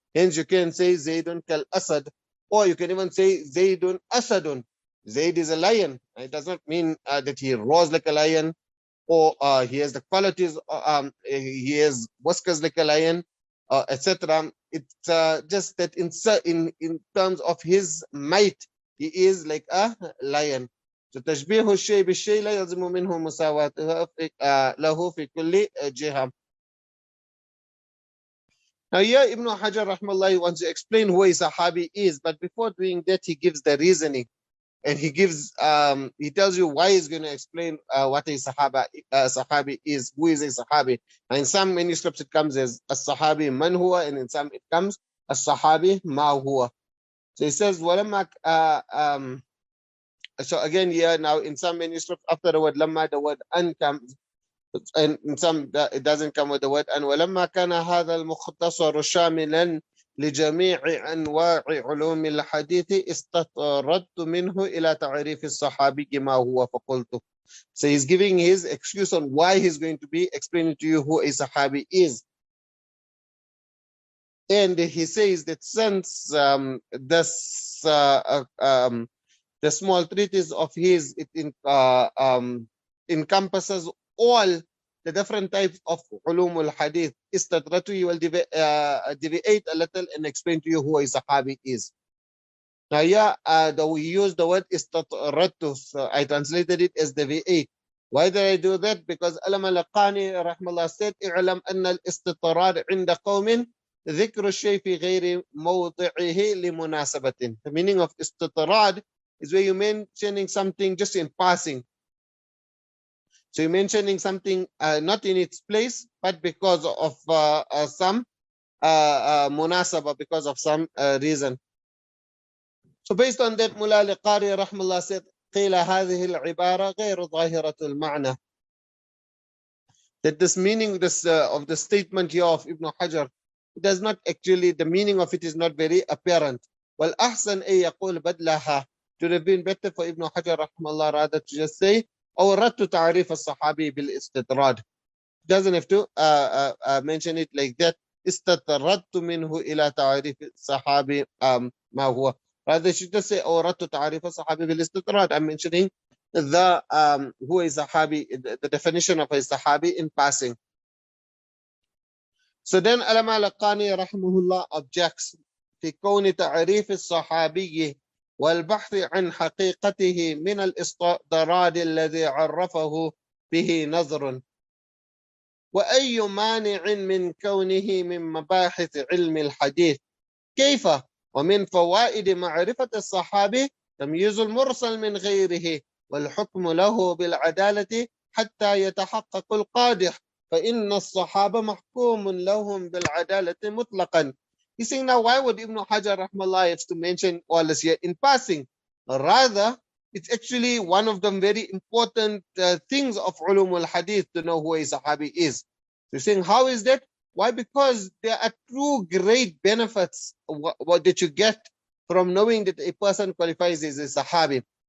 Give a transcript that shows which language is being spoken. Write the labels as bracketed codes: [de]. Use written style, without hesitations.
[en] Hence you can say Zaydun kal Asad, or you can even say Zaydun Asadun. Zayd is a lion. It does not mean that he roars like a lion, or he has the qualities, he has whiskers like a lion, etc. It's just that in terms of his might, he is like a lion. [ar] So تشبيه الشيء بالشيء لا يلزم منه مساواته له في كل جهة. [en] Now here Ibn Hajar rahmallah wants to explain who a Sahabi is, but before doing that he gives the reasoning, and he tells you why he's going to explain what a Sahabi is, who is a Sahabi. And in some manuscripts it comes as a Sahabi man huwa, and in some it comes a Sahabi ma huwa. So he says ولما so again here now in some manuscripts after the word lamma the word an comes, and in some it doesn't come with the word an. [ar] ولما كان هذا المختصر شاملا لجميع أنواع علوم الحديث استطردت منه إلى تعريف الصحابي ما هو فقلت. [en] So he's giving his excuse on why he's going to be explaining to you who a Sahabi is. And he says that since the small treatise of his, it encompasses all the different types of ulumul hadith. Istadratu, you will deviate a little and explain to you who a Sahabi is. Now here, we use the word istadratu, so I translated it as deviate. Why did I do that? Because Alam al-Laqani rahmallah said, [ar] اعلم أن الاستطراد عند قوم ذكر الشيء في غير موضعه لمناسبة. [en] The meaning of istitrad is where you're mentioning something just in passing. So you're mentioning something not in its place, but because of some munasaba, because of some reason. So based on that, Mullah al-Qari rahmallah said, [ar] قيل هذه العبارة غير ظاهرة المعنى. [en] That this meaning of the statement here of Ibn Hajar, it does not actually, the meaning of it is not very apparent. [ar] والأحسن أن يقول بدلها. [en] It would have been better for Ibn Hajar rahmallah rather to just say [ar] أوردت تعريف الصحابي بالاستطراد. [en] Doesn't have to mention it like that. [ar] استطردت منه إلى تعريف الصحابي ما هو. [en] Rather should just say [ar] أوردت تعريف الصحابي بالاستطراد. [en] I'm mentioning the who is Sahabi, the definition of a Sahabi in passing. So then Alama al-Qani rahimahullah objects [ar] في كون تعريف الصحابي والبحث عن حقيقته من الاستطراد الذي عرفه به نظر، وأي مانع من كونه من مباحث علم الحديث. كيف؟ ومن فوائد معرفة الصحابي تمييز المرسل من غيره والحكم له بالعدالة حتى يتحقق القادح، فإن الصحابة محكوم لهم بالعدالة مطلقا. [en] He's saying, now why would Ibn Hajar rahmallah have to mention all this here in passing? Rather, it's actually one of the very important things of ulum al-hadith to know who a Sahabi is. So he's saying, how is that? Why? Because there are two great benefits what that you get from knowing that a person qualifies as a Sahabi.